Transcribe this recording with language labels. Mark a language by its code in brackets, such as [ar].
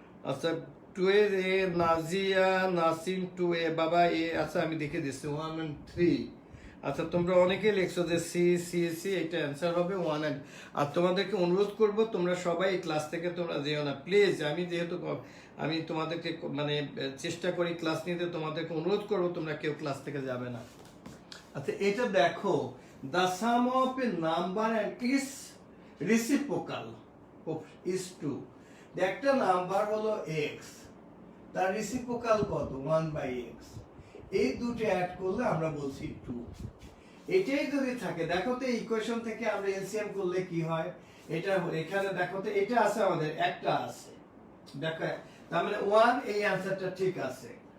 [bn] আচ্ছা, 2A Nazia Nasim 2A, বাবা এ, আচ্ছা আমি দেখে দিচ্ছি 1 and 3। আচ্ছা, তোমরা অনেকেই লিখছো যে সি, এটা অ্যান্সার হবে 1 and। আর তোমাদেরকে অনুরোধ করব তোমরা সবাই ক্লাস থেকে তোমরা যেও না প্লিজ। আমি তোমাদেরকে মানে চেষ্টা করি ক্লাস নিতে, তোমাদেরকে অনুরোধ করব তোমরা কেউ ক্লাস থেকে যাবে না। আচ্ছা, এটা দেখো, [en] the sum of a number and its reciprocal is 2. [bn] একটা নাম্বার হলো x, তার রেসিপ্রোকাল কত, 1/x। এই দুটো অ্যাড করলে আমরা বলছি 2। এটাই যদি থাকে, দেখো তো ইকুয়েশন থেকে আমরা এলসিএম করলে কি হয়, এটা এখানে দেখো তো, এটা আছে আমাদের, একটা আছে, দেখো তার মানে 1, এই অ্যানসারটা ঠিক আছে।